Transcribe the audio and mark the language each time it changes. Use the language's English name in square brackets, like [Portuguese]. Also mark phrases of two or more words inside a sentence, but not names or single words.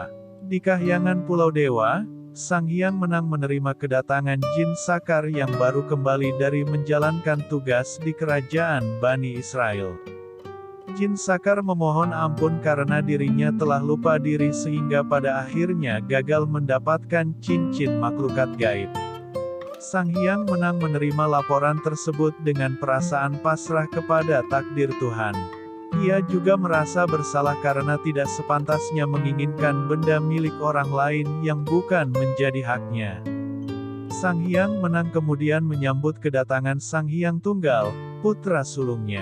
[Indonesian] Di kahyangan Pulau Dewa, Sang Hyang Menang menerima kedatangan Jin Sakar yang baru kembali dari menjalankan tugas di kerajaan Bani Israel. Jin Sakar memohon ampun karena dirinya telah lupa diri sehingga pada akhirnya gagal mendapatkan cincin makhlukat gaib. Sang Hyang Menang menerima laporan tersebut dengan perasaan pasrah kepada takdir Tuhan. Ia juga merasa bersalah karena tidak sepantasnya menginginkan benda milik orang lain yang bukan menjadi haknya. Sang Hyang Menang kemudian menyambut kedatangan Sang Hyang Tunggal, putra sulungnya.